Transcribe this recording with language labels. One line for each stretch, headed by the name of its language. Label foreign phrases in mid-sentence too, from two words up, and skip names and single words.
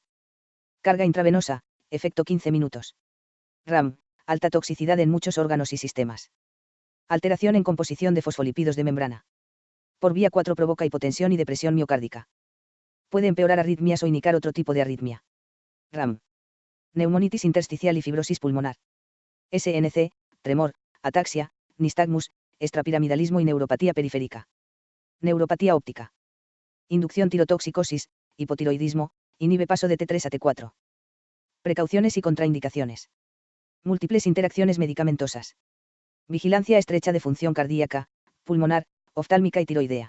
Spanish: Carga intravenosa, efecto 15 minutos. RAM, alta toxicidad en muchos órganos y sistemas. Alteración en composición de fosfolípidos de membrana. Por vía 4 provoca hipotensión y depresión miocárdica. Puede empeorar arritmias o indicar otro tipo de arritmia. RAM. Neumonitis intersticial y fibrosis pulmonar. SNC, tremor, ataxia, nistagmus, extrapiramidalismo y neuropatía periférica. Neuropatía óptica. Inducción tirotoxicosis, hipotiroidismo, inhibe paso de T3 a T4. Precauciones y contraindicaciones. Múltiples interacciones medicamentosas. Vigilancia estrecha de función cardíaca, pulmonar, oftálmica y tiroidea.